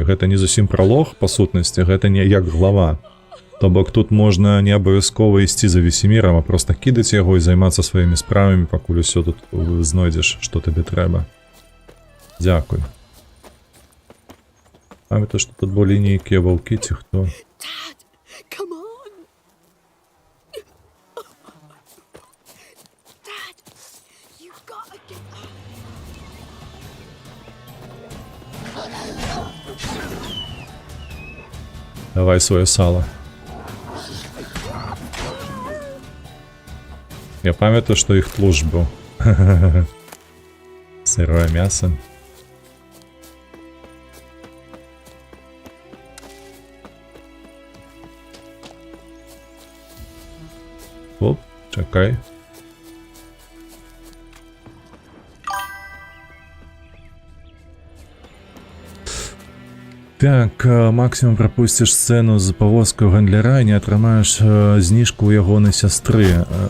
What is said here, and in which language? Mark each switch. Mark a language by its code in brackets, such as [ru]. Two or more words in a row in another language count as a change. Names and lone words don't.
[be] Гэта не зусім пралог, па сутнасці, гэта не як глава. То бок тут можна не абавязкова ісці за Весемірам, а проста кідаць яго і займацца сваімі справамі, пакуль усё тут знойдзеш, што табе трэба. Дзякуй. Памятаю, што тут былі нейкія ваўкі ці хто. [en] Dad, come on. Dad, you've got to get up. [uk] Давай своє сало. Я пам'ятаю, [be] што іх тлушч быў. Сырое мясо. Оп, чакай. Так, максимум пропусціш сцену з павозкаю гандляра і не атрымаеш зніжку ў ягонай сястры.